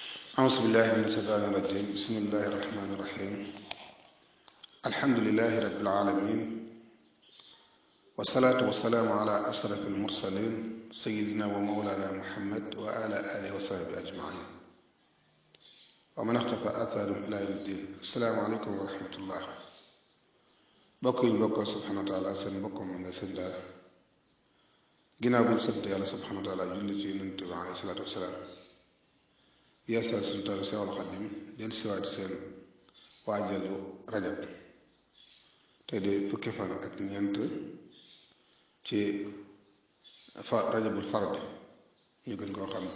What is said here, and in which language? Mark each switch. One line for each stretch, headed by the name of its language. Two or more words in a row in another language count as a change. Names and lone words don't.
Arabic: أعوذ بالله من الشيطان الرجيم بسم الله الرحمن الرحيم الحمد لله رب العالمين والصلاة والسلام على أشرف المرسلين سيدنا ومولانا محمد وعلى آله وصحبه أجمعين ومن اقتفى آثارهم إلى يوم الدين السلام عليكم ورحمة الله
Wolof: bokk yi ñu bokkal
Arabic: سبحانه و
Wolof: taala seen mbokkom ma nga seen daal ginnaaw bi ñu sant yàlla subhanahu wa taala julli ci yonent bi
Arabic: عليه الصلاة والسلام
Wolof: yeesal suñu taal Seexul Xadim del siwaat seen waajalu rajab te di fukki fan ak ñeent ci rajabul farad ñu gën koo xam